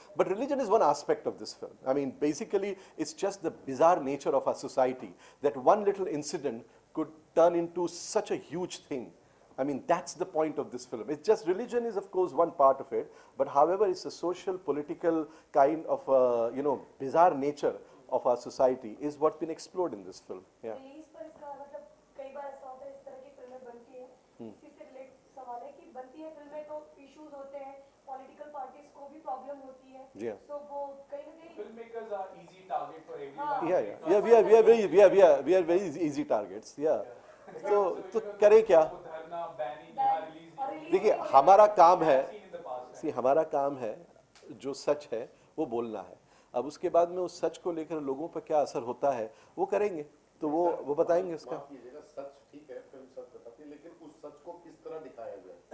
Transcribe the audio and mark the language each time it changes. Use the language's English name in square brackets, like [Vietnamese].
[English] But religion is one aspect of this film. I mean, basically, it's just the bizarre nature of our society that one little incident could turn into such a huge thing. I mean, that's the point of this film. It's just religion is, of course, one part of it. But however, it's a social, political kind of, bizarre nature of our society is what's been explored in this film. Yeah. [Hindi] Release पर इसका मतलब कई बार ऐसा होता है, इस तरह की फिल्में बनती हैं, इसी से रिलेट सवाल है कि बनती है फिल्में तो इश्यूज होते हैं, पॉलिटिकल पार्टीज को भी प्रॉब्लम होती है, [English] Yeah. [Hindi] सो वो कहीं ना कहीं [English] Filmmakers are easy target for everyone. We are very easy targets. [Hindi] Yeah. तो करें क्या? वो धरना, बैनिंग, यहाँ रिलीज और रिलीज देखिए, हमारा काम है, [English] seen in the past. [Hindi] हमारा काम है, जो सच है वो बोलना है. अब उसके बाद में उस सच को लेकर लोगों पर क्या असर होता है वो करेंगे, तो वो बताएंगे उसका. माफ कीजिएगा, सच ठीक है, फिल्म सच बताती है, लेकिन उस सच को किस तरह दिखाया जाए?